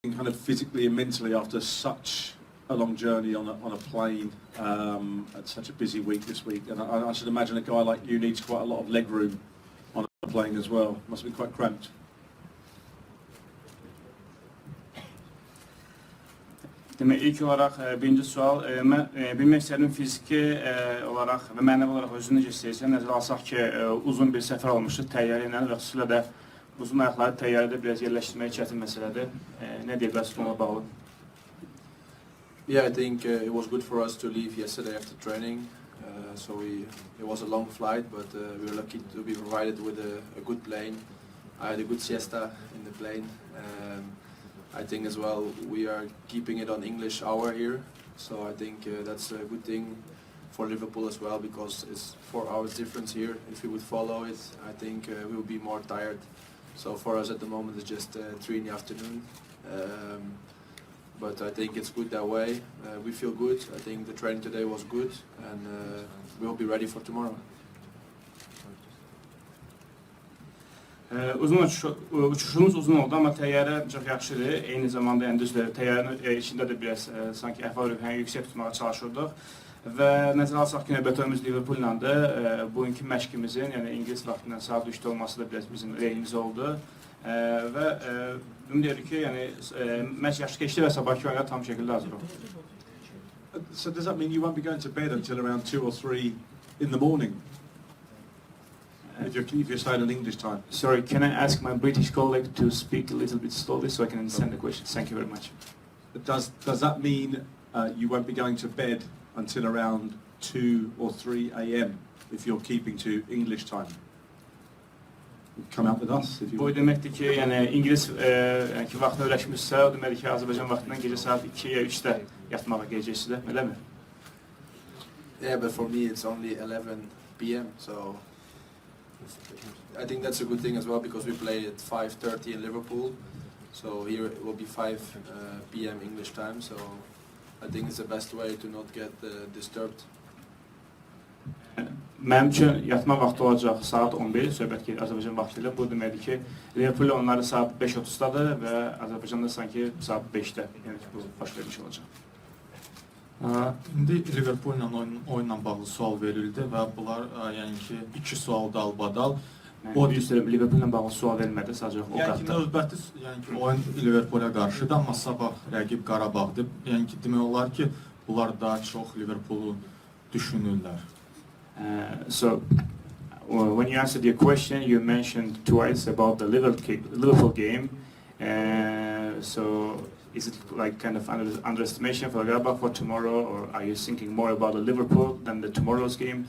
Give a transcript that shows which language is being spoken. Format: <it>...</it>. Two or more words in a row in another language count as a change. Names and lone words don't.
<en>kind of physically and mentally after such a long journey on a plane at such a busy week this week? And I should imagine a guy like you needs quite a lot of leg room on a plane as well. Must be quite cramped.</en> <az>Demək, ilk olaraq birinci sual, mən bilmək istədim fiziki olaraq və mənəvi olaraq özünü necə istəyirsən, nəzərə alsaq ki, uzun bir səfər olmuşdu təyyarə ilə və xüsusilə də uzun ayaqları təyyarədə biraz yerləşdirmək çətin məsələdir. Nə deyir bəs bununla bağlı?</az> <en>Yeah, I think it was good for us to leave yesterday after training. It was a long flight, but we were lucky to be provided with a good plane. I had a good siesta in the plane. I think as well we are keeping it on English hour here, so I think that's a good thing for Liverpool as well, because it's 4 hours difference here. If we would follow it, I think we would be more tired. So for us at the moment it's just 3 in the afternoon. But I think it's good that way. We feel good. I think the training today was good, and we'll be ready for tomorrow.</en> <az>Uçuşumuz uzun oldu, amma təyyarə çox yaxşıdır. Eyni zamanda yəni düzdür, təyyarənin içində də biraz sanki əhval-ruhiyyəni yüksək tutmağa çalışırdıq. Və nəzərə alsaq ki, növbətimiz Liverpool'landır. Bugünkü məşqimizin, yəni İngilis vaxtından saat 3-də olması da biraz bizim rəyimiz oldu. Və ümid edirik ki, yəni məşq yaxşı keçdi və sabahki oyuna tam şəkildə hazır oldu.</az> <en>So does that mean you won't be going to bed until around 2 or 3 in the morning? If you're staying in English time. Sorry, can I ask my British colleague to speak a little bit slowly so I can understand the question? Thank you very much. Does that mean you won't be going to bed until around 2 or 3 a.m. if you're keeping to English time? Come out with us if you want.</en> <az>Bu deməkdir ki, yəni İngilis vaxtına öyrəşmişsə, o deməkdir ki, Azərbaycan vaxtından gecə saat 2-yə 3-də yatmağa gələcəksiniz də, eləmi?</az> <en>Yeah, but for me it's only 11 p.m. so I think that's a good thing as well, because we play at 5:30 in Liverpool, so here it will be 5 p.m. English time, so I think it's the best way to not get disturbed.</en> <az>Mənim üçün yatma vaxtı olacaq saat 11, söhbət gedir Azərbaycan vaxtı ilə. Bu deməkdir ki, Liverpool onları saat 5:30-dadır və Azərbaycanda sanki saat 5-də, yəni ki, bu baş vermiş olacaq. İndi Liverpool-la oyunla bağlı sual verildi və bunlar yəni ki 2 sual dalbadal. O düzdür, Liverpool-la bağlı sual verilmədi, sadəcə o qatda. Yəni ki, növbəti yəni ki oyun Liverpool-a qarşıdır, amma sabah rəqib Qarabağdır. Yəni ki, demək olar ki, bunlar daha çox Liverpoolu düşünürlər.</az> <en>So when you answered your question, you mentioned twice about the Liverpool game. So is it like kind of underestimation for Qarabağ for tomorrow, or are you thinking more about the Liverpool than the tomorrow's game?</en>